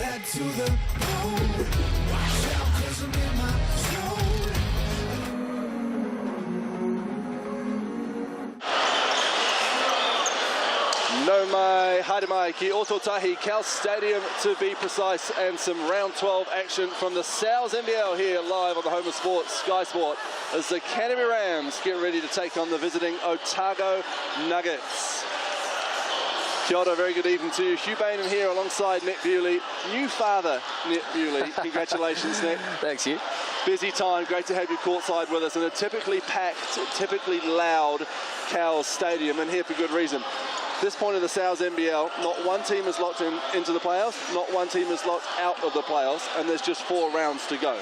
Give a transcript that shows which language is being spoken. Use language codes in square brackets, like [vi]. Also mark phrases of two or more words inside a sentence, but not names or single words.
[en] to the bone. Watch out, 'cause I'm in my zone. [mi] No mai, haere mai ki Otago, [en] Cowles Stadium to be precise, and some round 12 action from the NZNBL here live on the home of sports, Sky Sport, as the Canterbury Rams get ready to take on the visiting Otago Nuggets. [mi] Kia ora, [en] very good evening to you. Hugh Bainham here alongside Nick Bewley, new father Nick Bewley. Congratulations, Nick. Thanks, Hugh. Busy time, great to have you courtside with us in a typically packed, typically loud Cowles Stadium, and here for good reason. This point in the NZNBL, not one team is locked into the playoffs, not one team is locked out of the playoffs, and there's just 4 rounds to go.